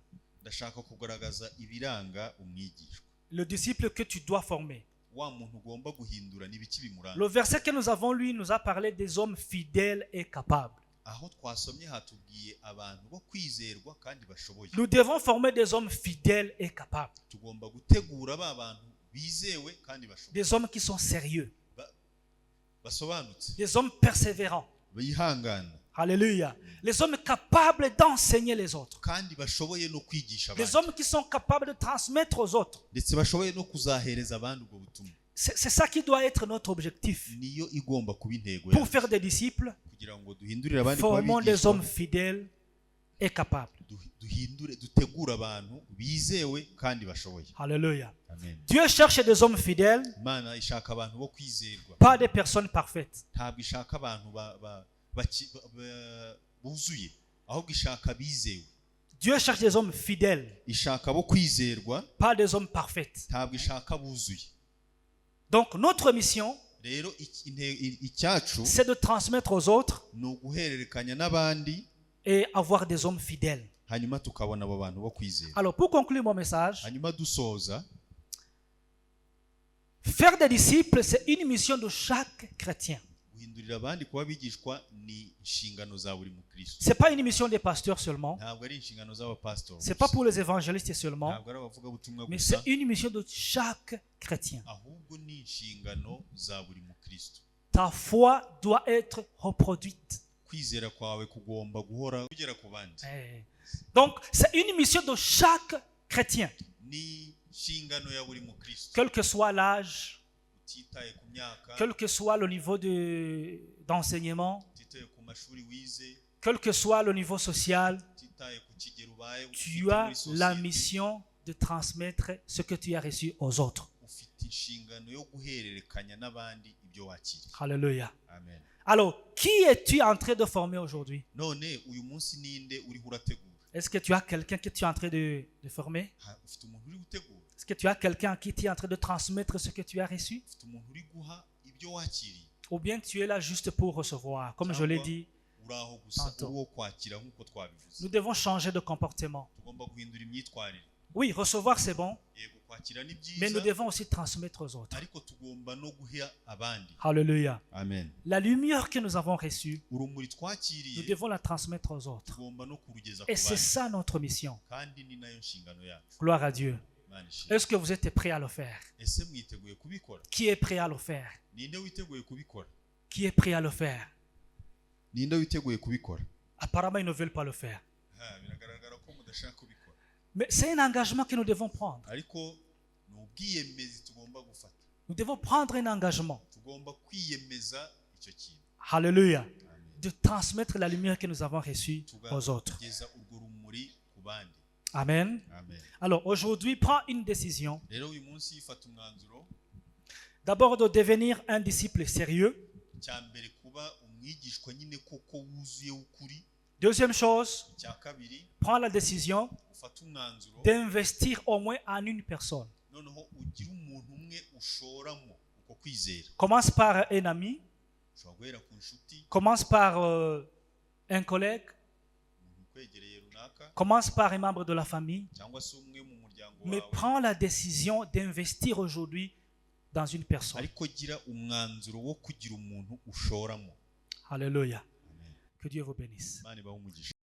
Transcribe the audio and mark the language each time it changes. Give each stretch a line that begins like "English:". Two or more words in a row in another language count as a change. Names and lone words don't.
Kinyarwanda: ndashaka kugaragaza ibiranga umwigishwa.
French: Le disciple que tu dois former.
Kinyarwanda: Wa muntu ugomba guhindura n'ibiki bimuranga.
French: Le verset que nous avons lu nous a parlé des hommes fidèles et capables.
Kinyarwanda: Aho twasomye hatubwiye abantu bo kwizerwa kandi bashoboye.
French: Nous devons former des hommes fidèles et capables.
Kinyarwanda: Tugomba gutegura ba bantu bizewe kandi bashoboye.
French: Des hommes qui sont sérieux.
Kinyarwanda: Basobanutse.
French: Des hommes persévérants.
Kinyarwanda: Bihangana.
French: Alléluia. Les hommes capables d'enseigner les autres.
Kinyarwanda: Kandi bashoboye no kwigisha
French: Les
Kinyarwanda: abandi.
French: hommes qui sont capables de transmettre aux autres.
Kinyarwanda: Ndetse bashoboye no kuzahereza abandi ubwo butumwa.
French: C'est ça qui doit être notre objectif.
Kinyarwanda: Niyo igomba kuba intego
French: Pour
Kinyarwanda: yacu,
French: faire des disciples,
Kinyarwanda: kugira ngo duhindurire abandi kuba
French: formons des
Kinyarwanda: abigishwa,
French: hommes fidèles et capables.
Kinyarwanda: dutegura abantu bizewe kandi bashoboye.
French: Alléluia. Amen. Dieu cherche des hommes fidèles,
Kinyarwanda: Imana ishaka abantu bo kwizerwa,
French: pas des personnes parfaites.
Kinyarwanda: ntabwo ishaka abantu buzuye, ahubwo ishaka bizewe.
French: Dieu cherche des hommes fidèles,
Kinyarwanda: Ishaka bo kwizerwa,
French: pas des hommes parfaits.
Kinyarwanda: ntabwo ishaka buzuye.
French: Donc notre mission,
Kinyarwanda: Rero icyacu
French: c'est de transmettre aux autres
Kinyarwanda: ni uguhererekanya n'abandi,
French: et avoir des hommes fidèles.
Kinyarwanda: hanyuma tukabona abo bantu bo kwizera.
French: Alors pour conclure mon message,
Kinyarwanda: Hanyuma dusoza,
French: faire des disciples, c'est une mission de chaque chrétien.
Kinyarwanda: guhindurira abandi kuba abigishwa ni inshingano za buri mukristo.
French: C'est pas une mission des pasteurs seulement.
Kinyarwanda: Ntabwo ari inshingano z'abapasitori,
French: C'est pas pour les évangélistes seulement,
Kinyarwanda: ntabwo ari abavugabutumwa
French: mais
Kinyarwanda: gusa,
French: c'est une mission de chaque chrétien.
Kinyarwanda: ahubwo ni inshingano za buri mukristo.
French: Ta foi doit être reproduite.
Kinyarwanda: Kwizera kwawe kugomba guhora kugera ku bandi.
French: Donc, c'est une mission de chaque chrétien,
Kinyarwanda: Ni inshingano ya buri mukristo,
French: quel que soit l'âge,
Kinyarwanda: utitaye ku myaka,
French: quel que soit le niveau d'enseignement,
Kinyarwanda: utitaye ku mashuri wize,
French: quel que soit le niveau social,
Kinyarwanda: utitaye ku kigero ubaye,
French: tu as la mission de transmettre ce que tu as reçu aux autres.
Kinyarwanda: ufite inshingano yo guhererekanya n'abandi ibyo wakiriye.
French: Alléluia. Amen. Alors, qui es-tu en train de former aujourd'hui?
Kinyarwanda: None uyu munsi ninde uriho urategura?
French: Est-ce que tu as quelqu'un que tu es en train de former?
Kinyarwanda: Ufite umuntu uri gutegura?
French: Est-ce que tu as quelqu'un à qui tu es en train de transmettre ce que tu as reçu?
Kinyarwanda: Ufite umuntu uri guha ibyo wakiriye?
French: Ou bien tu es là juste pour recevoir, comme je l'ai dit.
Kinyarwanda: Uraho gusa
French: Tantôt.
Kinyarwanda: uri wo kwakira nk'uko twabivuze.
French: Nous devons changer de comportement.
Kinyarwanda: Tugomba guhindura imyitwarire.
French: Oui, recevoir c'est bon,
Kinyarwanda: Yego kwakira ni
French: mais nous
Kinyarwanda: byiza,
French: devons aussi transmettre aux autres.
Kinyarwanda: ariko tugomba no guha abandi.
French: Alléluia. Amen. La lumière que nous avons reçue,
Kinyarwanda: Urumuri
French: nous
Kinyarwanda: twakiriye
French: devons la transmettre aux autres.
Kinyarwanda: tugomba no kurugeza ku
French: Et c'est
Kinyarwanda: bandi,
French: ça notre mission.
Kinyarwanda: kandi ni nayo nshingano yacu.
French: Gloire à Dieu.
Kinyarwanda: Imana ishimwe.
French: Est-ce que vous êtes prêt à le faire?
Kinyarwanda: Ese mwiteguye kubikora?
French: Qui est prêt à le faire?
Kinyarwanda: Ninde witeguye kubikora?
French: Qui est prêt à le faire?
Kinyarwanda: Ninde witeguye kubikora?
French: Apparemment, ils ne veulent pas le faire.
Kinyarwanda: Biragaragara ko mudashaka kubikora.
French: Mais c'est un engagement que nous devons prendre.
Kinyarwanda: Ariko ni ubwiyemezi tugomba gufata.
French: Nous devons prendre un engagement.
Kinyarwanda: Tugomba kwiyemeza icyo kintu.
French: Alléluia. De transmettre la lumière que nous avons reçue aux autres.
Kinyarwanda: Tugeza urwo rumuri ku bandi.
French: Amen. Amen. Alors aujourd'hui, prends une décision.
Kinyarwanda: Rero uyu munsi fata umwanzuro.
French: D'abord de devenir un disciple sérieux.
Kinyarwanda: Cya mbere kuba umwigishwa nyine koko wuzuye ukuri.
French: Deuxième chose,
Kinyarwanda: Cya kabiri
French: prends la décision
Kinyarwanda: ufata umwanzuro.
French: d'investir au moins en une personne.
Kinyarwanda: Noneho ugira umuntu umwe ushoramo uko kwizera.
French: Commence par un ami.
Kinyarwanda: Ushobora guhera ku nshuti.
French: Commence par un collègue.
Kinyarwanda: Ukwegereye runaka.
French: Commence par un membre de la famille.
Kinyarwanda: Cyangwa se umwe mu muryango wawe.
French: Mais prends la décision d'investir aujourd'hui dans une personne.
Kinyarwanda: Ariko gira umwanzuro wo kugira umuntu ushoramo.
French: Alléluia. Que Dieu vous bénisse.
Kinyarwanda: Imana ibahe umugisha.